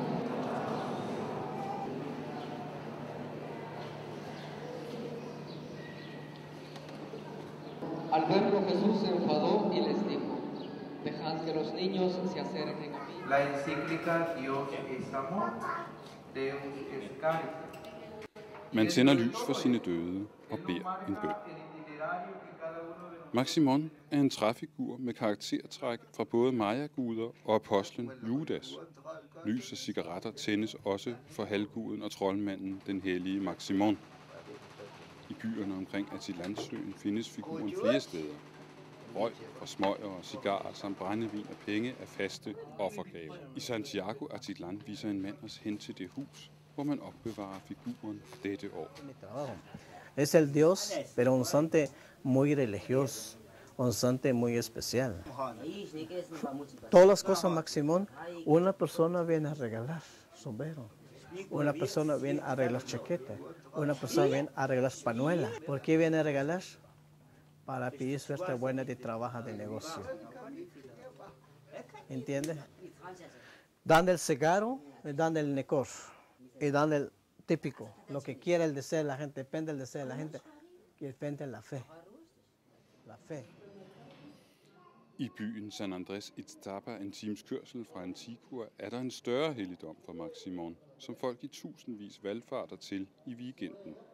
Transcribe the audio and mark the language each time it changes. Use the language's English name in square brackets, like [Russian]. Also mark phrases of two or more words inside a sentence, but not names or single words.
[Spanish] Al verlo Jesús se enfadó y les dijo: dejad que los niños se acerquen a mí. La encíclica Dios es amor, [Latin] Deus es caritas. [Danish] Man tænder lys for sine døde og beder en bøn. Maximon er en træfigur med karaktertræk fra både maya-guder og apostlen Judas. Lys og cigaretter tændes også for halvguden og troldmanden, den hellige Maximon. I byerne omkring Atitlán-søen findes figuren flere steder. Røg og smøger og cigarer samt brændevin og penge er faste offergaver. I Santiago Atitlán viser en mand os hen til det hus, hvor man opbevarer figuren dette år. [Spanish] Es el Dios, pero un santo muy religioso, un santo muy especial. Todas las cosas Maximón, una persona viene a regalar sombrero, una persona viene a arreglar chaqueta, una persona viene a arreglar panuela. ¿Por qué viene a regalar? Para pedir suerte buena de trabajo, de negocio. ¿Entiendes? Dan el cigarro y dan el necor. Y dan el típico, lo que quiere el deseo de la gente, depende del deseo de la gente, que depende de la fe. La fe. [Danish] I byen San Andrés Ixtapa, en times kørsel fra Antigua, er der en større helligdom for Maximon, som folk i tusindvis valfarter til i weekenden.